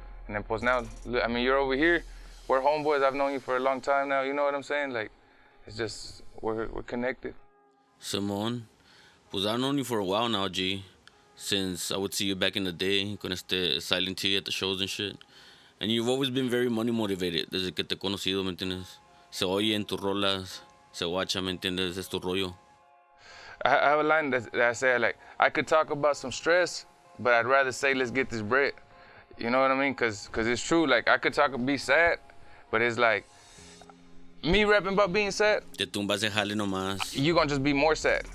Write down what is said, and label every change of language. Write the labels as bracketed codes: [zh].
[en] And then plus now, I mean, you're over here. We're homeboys. I've known you for a long time now. You know what I'm saying? Like, it's just, we're connected. Simón, pues I've known you for a while now, G. Since I would see you back in the day, con Silent T at the shows and shit. And you've always been very money motivated. [es] Desde que te he conocido, ¿me entiendes? Se oye en tus rolas, se guacha, ¿me entiendes? Es tu rollo. [en] I have a line that I say, like, I could talk about some stress, but I'd rather say, let's get this bread. You know what I mean? Because it's true. Like, I could be sad, but it's like, me rapping about being sad, [es] Te tumbas de jale nomás. [en] you're going to just be more sad.